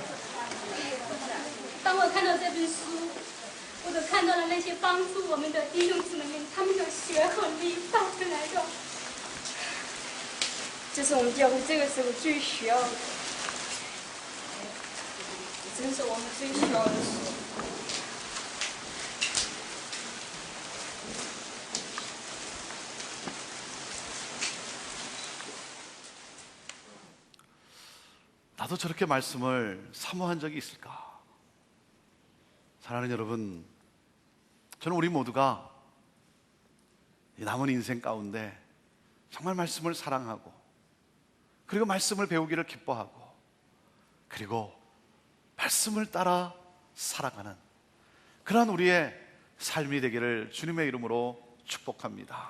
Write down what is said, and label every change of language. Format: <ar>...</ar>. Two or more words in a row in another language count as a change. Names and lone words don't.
<zh>当我看到这本书，我都看到了那些帮助我们的弟兄姊妹们，他们的血和力造出来的。这是我们教会这个时候最需要的，真是我们最需要的事。</zh> <ko>나도 저렇게 말씀을 사모한 적이 있을까? 사랑하는 여러분, 저는 우리 모두가 이 남은 인생 가운데 정말 말씀을 사랑하고, 그리고 말씀을 배우기를 기뻐하고, 그리고 말씀을 따라 살아가는 그러한 우리의 삶이 되기를 주님의 이름으로 축복합니다.</ko>